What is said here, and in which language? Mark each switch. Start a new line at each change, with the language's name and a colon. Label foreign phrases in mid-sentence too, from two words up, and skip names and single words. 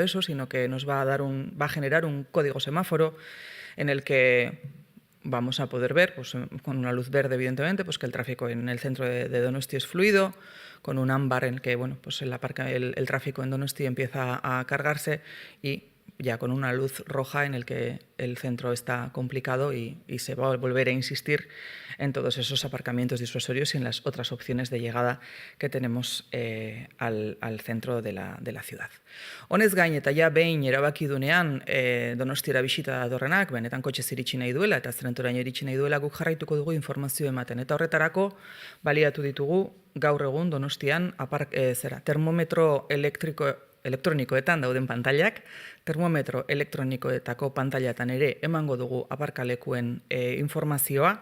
Spanish: eso, sino que nos va a generar un código semáforo en el que vamos a poder ver, pues, con una luz verde evidentemente, pues que el tráfico en el centro de Donosti es fluido, con un ámbar en el que pues el tráfico en Donosti empieza a cargarse, y ya con una luz roja en el que el centro está complicado y se va a volver a insistir en todos esos aparcamientos disuasorios y en las otras opciones de llegada que tenemos al centro de la ciudad.
Basque: Honez gain, eta ja behin erabaki dunean Donostiara bisita datorrenak, benetan kotxez iritsi nahi duela eta zentroraino iritsi nahi duela, guk jarraituko dugu informazio ematen. Eta horretarako baliatu ditugu gaur egun Donostian termometro elektronikoetan dauden pantailak, termometro elektronikoetako pantailatan ere emango dugu aparkalekuen informazioa.